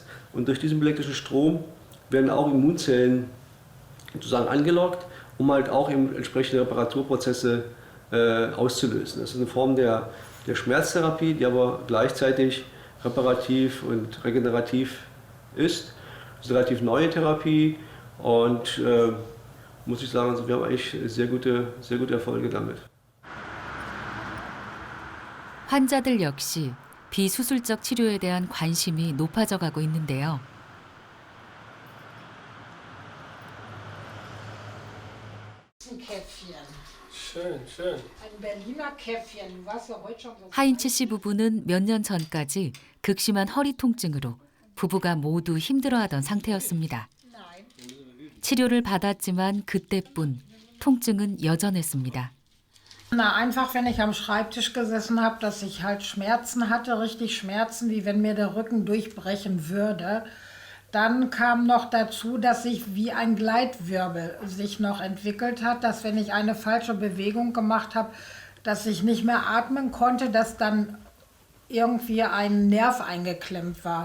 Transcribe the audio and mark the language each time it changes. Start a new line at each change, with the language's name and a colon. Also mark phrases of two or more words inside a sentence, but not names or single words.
German: Und durch diesen bioelektrischen Strom werden auch Immunzellen sozusagen angelockt, um halt auch eben entsprechende Reparaturprozesse auszulösen. Das ist eine Form der Schmerztherapie, die aber gleichzeitig reparativ und regenerativ ist. Das ist eine relativ neue Therapie und muss ich sagen, also wir haben eigentlich sehr gute Erfolge damit.
Korean: 환자들 역시 비수술적 치료에 대한 관심이 높아져 가고 있는데요.
German: Käffchen. Schön, schön. Ein Berliner Käffchen. Du warst ja heute schon so.
Korean: 하인츠 씨 부부는 몇 년 전까지 극심한 허리 통증으로 부부가 모두 힘들어하던 상태였습니다. 치료를 받았지만 그때뿐 통증은 여전했습니다.
German: Na, einfach, wenn ich am Schreibtisch gesessen habe, dass ich halt Schmerzen hatte, richtig Schmerzen, wie wenn mir der Rücken durchbrechen würde. Dann kam noch dazu, dass sich wie ein Gleitwirbel sich noch entwickelt hat, dass wenn ich eine falsche Bewegung gemacht habe, dass ich nicht mehr atmen konnte, dass dann irgendwie ein Nerv eingeklemmt war.